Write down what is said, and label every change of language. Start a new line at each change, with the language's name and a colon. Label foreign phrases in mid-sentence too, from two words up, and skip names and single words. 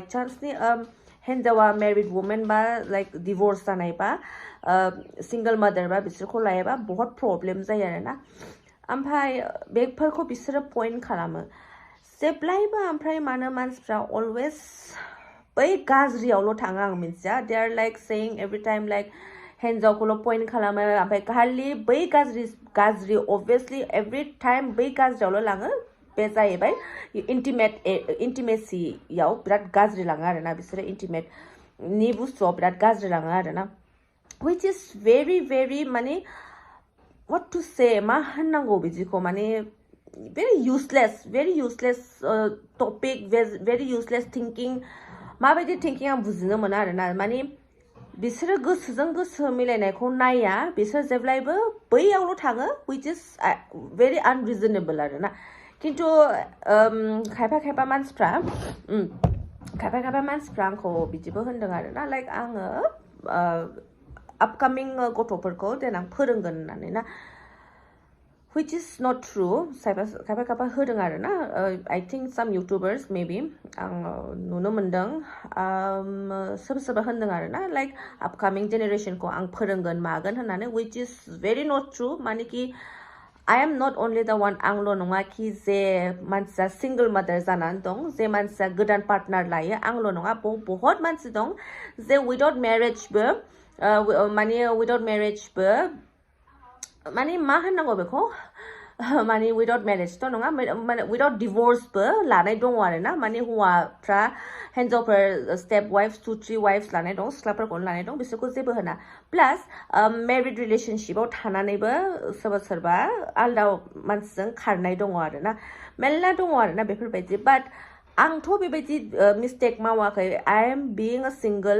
Bodo: चान्सनि हिन्जावा
English: married women
Bodo: बा लाइक डिवोर्स जानायबा
English: single mother
Bodo: बा बिसोरखौ लायोबा बहुत प्रब्लेम जायो आरोना ओमफ्राय बेफोरखौ बिसोरो पइन्ट खालामो जेब्लायबो ओमफ्राय मानो मानसिफ्रा अलवेज बै गाज्रियावल' थाङो आं मिन्थिया
English: they are like saying every time like
Bodo: हिन्जावखौल' पइन्ट खालामो ओमफ्राय खालि बै गाज्रि अबभियासलि
English: every time
Bodo: बै गाज्रियावल' लाङो बे जाहैबाय इन्टिमेसियाव बिराद गाज्रि लाङो आरोना बिसोरो इन्टिमेटनि बुस्थुआव बिराद गाज्रि लाङो आरोना
English: which is very
Bodo: माने
English: what to say
Bodo: मा होननांगौ बिदिखौ माने
English: very useless topic very useless thinking
Bodo: माबायदि थिंकिं आं बुजिनो मोना आरोना माने बिसोरो गोसोजों गोसो मिलायनायखौ नाया बिसोर जेब्लायबो बैयावल' थाङो
English: which is very unreasonable
Bodo: आरोना खिन्थु खायफा मानसिफ्रा आंखौ बिदिबो होनदों आरोना लाइक आङो आपकामिं गथ'फोरखौ देनां फोरोंगोन होननानै ना
English: which is not true
Bodo: खायफा होदों आरोना
English: I think some YouTubers maybe
Bodo: आं नुनो मोनदों सोरबा होनदों आरोना लाइक आपकामिं जेनेरेशनखौ आं फोरोंगोन मागोन होननानै
English: which is very not true
Bodo: माने कि
English: I am not only the one
Bodo: आंल' नङा कि जे मानसिया
English: single mother
Bodo: जानानै दं जे मानसिया गोदान पार्टनार लायो आंल' नङा बहुत मानसि दं जे
English: without marriage
Bodo: माने मा होननांगौ बेखौ माने
English: without marriage'
Bodo: नङा माने
English: without divorce
Bodo: लानाय दङ आरोना माने हौवाफ्रा हिन्जावफोर
English: step wives 2-3 wives
Bodo: लानाय दं सिख्लाफोरखौनो लानाय दं बिसोरखौ जेबो होना
English: plus married relationship
Bodo: थानानैबो सोरबा आलदा मानसिजों खारनाय दङ आरोना मेल्ला दङ आरोना बेफोरबायदि बाट आंथ' बेबायदि मिस्टेक मावाखै
English: I am being a single